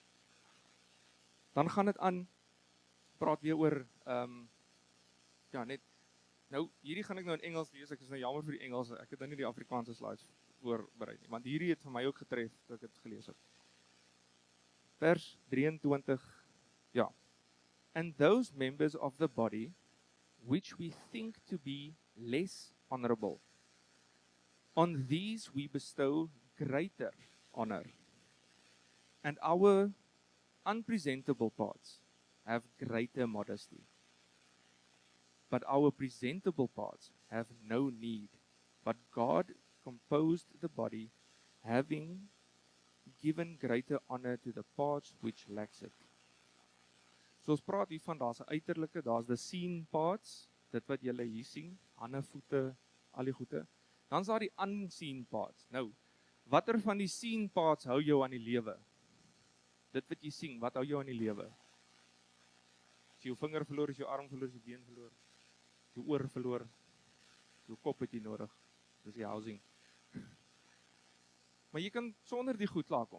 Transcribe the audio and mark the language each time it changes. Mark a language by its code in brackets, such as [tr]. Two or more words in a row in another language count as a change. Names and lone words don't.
[af] Dan gaan dit aan praat weer oor nou hierdie gaan ek nou in Engels lees. Ek is nou jammer vir die Engels. Ek het nou nie die Afrikaanse slides voorberei nie, want hierdie het vir my ook getref toe ek dit gelees het. Vers 23. Ja. [en] And those members of the body which we think to be less honorable, on these we bestow greater honor, and our unpresentable parts have greater modesty, but our presentable parts have no need. But God composed the body, having given greater honor to the parts which lacks it. [af] So ons praat hier van, daar's 'n uiterlike, daar's [en] the seen parts, [af] dit wat julle hier sien, hande, voete, al die goede. Dan's daar die [en] unseen parts. [af] Nou, watter van die [en] seen parts [af] hou jou aan die lewe? Dit wat jy sien, wat hou jou aan die lewe? As jy jou vinger verloor, as jy jou arm verloor, as jy been verloor, as jy jou oor verloor, jou kop het jy nodig, dis die housing. Maar jy kan sonder die goed klaarkom.